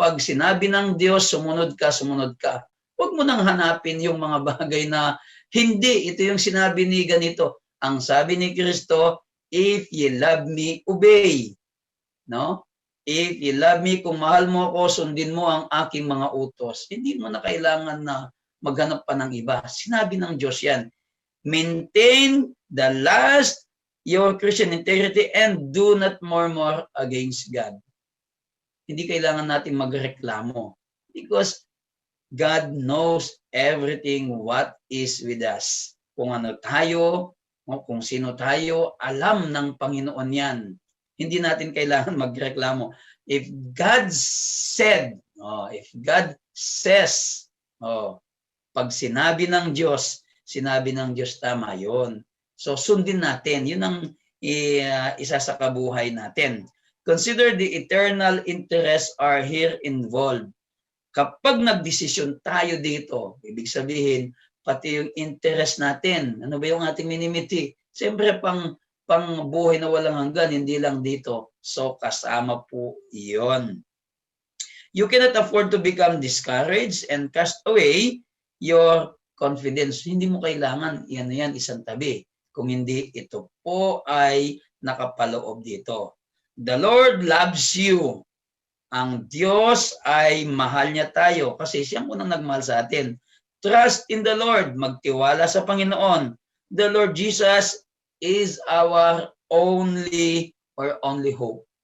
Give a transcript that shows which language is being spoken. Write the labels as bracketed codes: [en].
[tl] Pag sinabi ng Diyos, sumunod ka, sumunod ka. Huwag mo nang hanapin yung mga bagay na hindi, ito yung sinabi ni ganito. Ang sabi ni Kristo, [en] if you love me, obey. No? If you love me, [tl] kung mahal mo ako, sundin mo ang aking mga utos. Hindi mo na kailangan na maghanap pa ng iba. Sinabi ng Diyos yan. [en] Maintain the last your Christian integrity and do not murmur against God. [tl] Hindi kailangan natin magreklamo [en] because God knows everything what is with us. [tl] Kung ano tayo, kung sino tayo, alam ng Panginoon yan. Hindi natin kailangan magreklamo. [en] If God said, if God says, [tl] pag sinabi ng Diyos tama yon. So sundin natin. Yun ang isa sa kabuhay natin. [en] Consider the eternal interests are here involved. [tl] Kapag nagdesisyon tayo dito, ibig sabihin, pati yung interest natin, ano ba yung ating minimiti? Siyempre, pang buhay na walang hanggan, hindi lang dito. So, kasama po iyon. [en] You cannot afford to become discouraged and cast away your confidence. [tl] Hindi mo kailangan, yan, isang tabi. Kung hindi, ito po ay nakapaloob dito. [en] The Lord loves you. [tl] Ang Diyos ay mahal niya tayo kasi siya ang unang nagmahal sa atin. [en] Trust in the Lord. [tl] Magtiwala sa Panginoon. [en] The Lord Jesus is our only hope.